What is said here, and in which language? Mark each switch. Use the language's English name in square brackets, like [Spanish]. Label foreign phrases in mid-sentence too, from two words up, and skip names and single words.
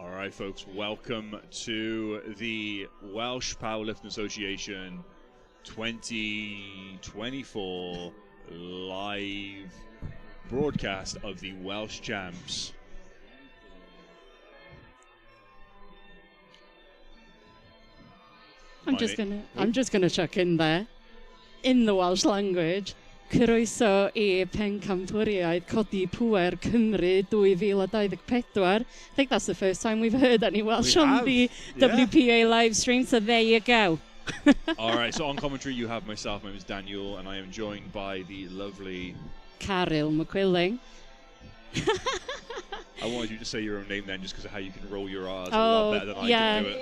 [English] right, folks, welcome to the Welsh Powerlifting Association 2024 live broadcast of the Welsh Champs. I'm just gonna chuck in there, in the Welsh language, [Welsh] Croeso I pencampwriaeth codi pŵer Cymru 2024. [English] I think that's the first time we've heard any Welsh on the WPA live stream, so there you go. All right, so on commentary you have myself, my name is Daniel, and I am joined by the lovely... Carol McQuilling. I wanted you to say your own name then, just because of how you can roll your R's a lot better than I can do it.